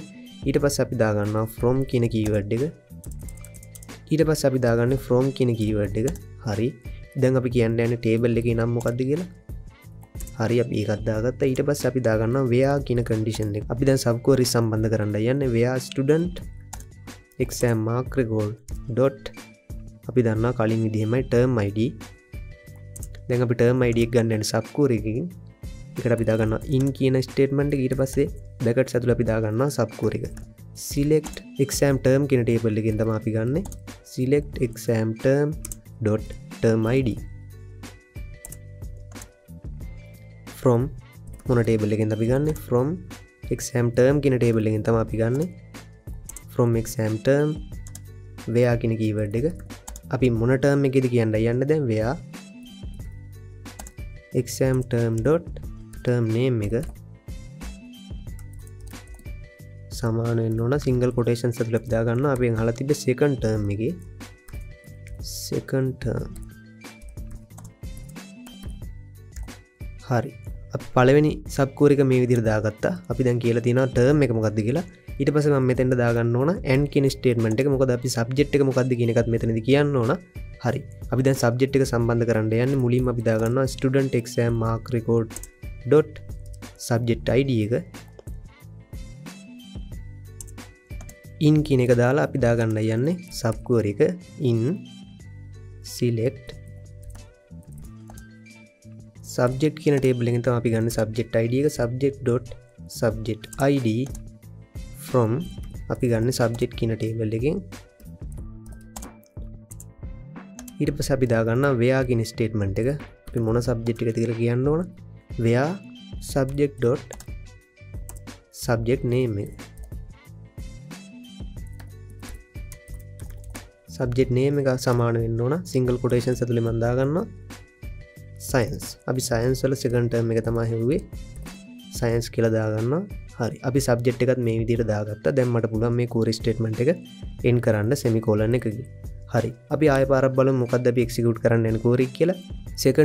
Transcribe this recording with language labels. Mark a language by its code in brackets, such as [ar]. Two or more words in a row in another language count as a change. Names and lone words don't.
[si] ඊට පස්සේ අපි දාගන්නවා from කියන keyword එක. ඊට පස්සේ අපි දාගන්නේ from කියන keyword එක. හරි. දැන් අපි කියන්න යන්නේ table එකේ නම මොකක්ද කියලා. හරි අපි ඒකත් දාගත්තා. ඊට පස්සේ අපි දාගන්නවා where කියන condition එක. අපි දැන් [en] sub query [si] සම්බන්ධ කරන්න යන්නේ [en] where student exam mark record dot [si] අපි දන්නවා කලින් විදිහමයි [en] term id. [si] දැන් අපි [en] term id [si] එක ගන්න යන්නේ [en] sub query [si] එකකින්. ඒකට අපි දාගන්නවා in කියන statement එක. ඊට පස්සේ brackets ඇතුළේ අපි දාගන්නවා [en] sub query [si] එක. [en] select exam term [si] කියන table එකෙන් තමයි අපි ගන්නෙ. [en] select exam term dot term id [si] from මොන table එකෙන්ද අපි ගන්නෙ. [en] from exam term [si] කියන table එකෙන් තමයි අපි ගන්නෙ. [en] from exam term where [si] කියන keyword එක අපි මොන term එකේද කියන්න යන්නේ. දැන් [en] where exam term dot term name [si] එක සමාන වෙන්න ඕන [en] single quotations [si] ඇතුළේ අපි දාගන්නවා. අපි අහලා තිබ්බ [en] second term [si] එකේ [en] second term. [si] හරි. අපි පළවෙනි [en] sub query [si] එක මේ විදිහට දාගත්තා. අපි දැන් කියලා තියෙනවා term එක මොකක්ද කියලා. ඊට පස්සේ මම මෙතෙන්ට දාගන්න ඕන and කියන statement එක. මොකද අපි subject එක මොකක්ද කියන එකත් මෙතනදී කියන්න ඕන. හරි. අපි දැන් subject එක සම්බන්ධ කරන්න යන්නේ. මුලින්ම අපි දාගන්නවා [en] student exam mark record dot subject id [si] එක. in කියන එක දාලා අපි දාගන්න යන්නේ [en] sub query [si] එක [en] in select subject [si] කියන table එකෙන් තමයි අපි ගන්න [en] subject id [si] එක. [en] subject dot subject id from [si] අපි ගන්න subject කියන table එකෙන්. ඊට පස්සේ අපි දාගන්නවා where කියන statement එක. අපි මොන subject එකද කියලා කියන්න ඕන. [en] where subject dot subject name [si] එක. [en] subject name [si] එක සමාන වෙන්න ඕන [en] single quotations [si] ඇතුලේ මම දාගන්නවා science. අපි science වල [en] second term [si] එක තමයි හෙව්වේ. science කියලා දාගන්නවා. හරි. අපි subject එකත් මේ විදිහට දාගත්තා. දැන් මට පුළුවන් මේ [en] query statement [si] එක end කරන්න semicolon එකකින්. හරි. අපි ආයෙ පාරක් බලමු මොකක්ද අපි execute කරන්න යන query කියලා.